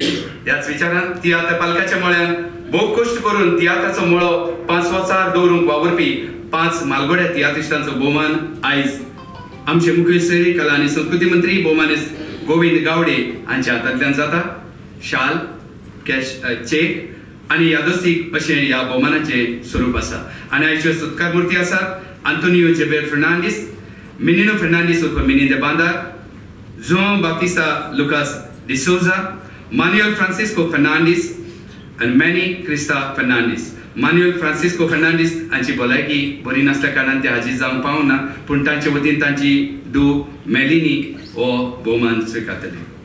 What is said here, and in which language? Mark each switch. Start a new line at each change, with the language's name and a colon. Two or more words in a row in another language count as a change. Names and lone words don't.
Konkani: ह्याच विचारान तियात्र पालकाच्या मळ्यान भोव कश्ट करून तियात्राचो मळो 5 वर्सां दवरूंक वावुरपी 5 मालगोड्या तियात्रिस्तांचो भोवमान आयज आमचे मुखेल सोयरे कला आनी संस्कृती मंत्री भोवमानेस्त गोविंद गावडे हांच्या हातांतल्यान जाता। शाल, कॅश, चेक आनी यादस्तीक अशें ह्या भोवमानाचें स्वरूप आसा। आनी आयच्यो सत्कार मुर्ती आसात आंतोनियो जेबेर फेर्नांडीस, मिनिनो फेर्नांडीस उर्फ मिनी दे बांदार,
English: João Batista Lucas de Souza, Manuel Francisco Fernandes and Manny Krista Fernandes.
Konkani: Manuel Francisco Fernandes हांची भलायकी बरी नासल्या कारणान ते हाजीर जावंक पावना, पूण तांचे वतीन तांची धूव मेलिनी हो भोवमान स्विकारतले।